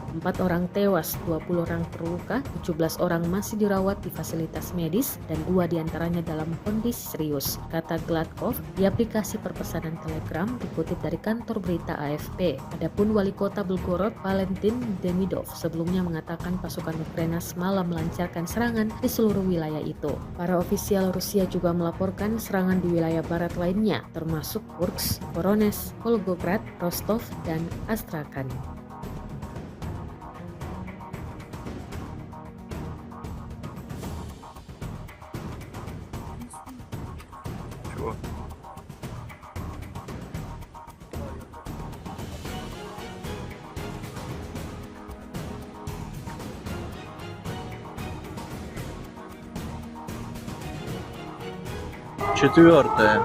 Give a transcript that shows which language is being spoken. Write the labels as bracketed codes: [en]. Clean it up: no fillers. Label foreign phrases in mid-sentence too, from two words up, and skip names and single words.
[id] 4 orang tewas, 20 orang terluka, 17 orang masih dirawat di fasilitas medis dan 2 diantaranya dalam kondisi serius, kata Gladkov di aplikasi perpesanan Telegram dikutip dari kantor berita AFP. Adapun Wali Kota Belgorod, Valentin Demidov, sebelumnya mengatakan pasukan Ukraina semalam melancarkan serangan di seluruh wilayah itu. Para ofisial Rusia juga melaporkan serangan di wilayah barat lainnya, termasuk Kursk, Voronezh, Volgograd, Rostov, dan Astrakhan. [ru] Чего? Четвертая.